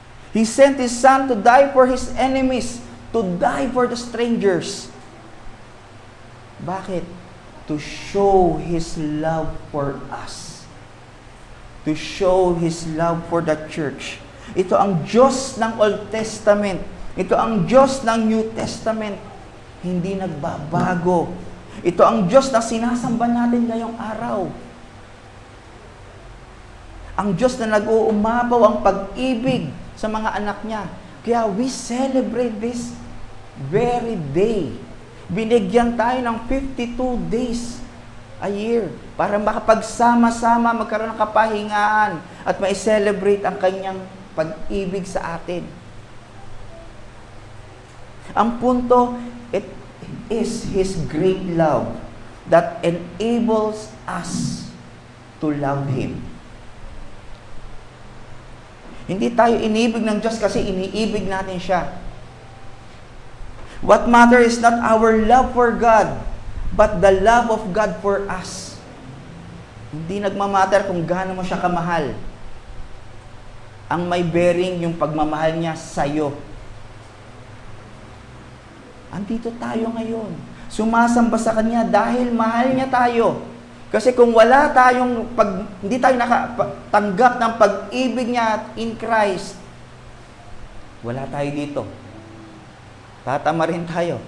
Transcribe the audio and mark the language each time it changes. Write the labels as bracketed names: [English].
[English] He sent His Son to die for His enemies, to die for the strangers. Bakit? To show His love for us. To show His love for the church. [Filipino] Ito ang Diyos ng Old Testament. Ito ang Diyos ng New Testament. Hindi nagbabago. Ito ang Diyos na sinasamba natin ngayong araw. Ang Diyos na nag-uumapaw ang pag-ibig sa mga anak niya. [English] Kaya we celebrate this very day. [Filipino] Binigyan tayo ng 52 [English] days a year [Filipino] para makapagsama-sama, magkaroon ng kapahingaan at ma-celebrate ang kanyang pag-ibig sa atin. Ang punto, [English] it is His great love that enables us to love Him. [Filipino] Hindi tayo inibig ng Diyos kasi iniibig natin siya. [English] What matters is not our love for God, but the love of God for us. [Filipino] Hindi nagmamatter kung gaano mo siya kamahal. Ang may bearing yung pagmamahal niya sa'yo. Andito tayo ngayon. Sumasamba sa Kanya dahil mahal niya tayo. Kasi kung wala tayong, hindi tayo nakatanggap ng pag-ibig niya in Christ, wala tayo dito. Tatama rin tayo.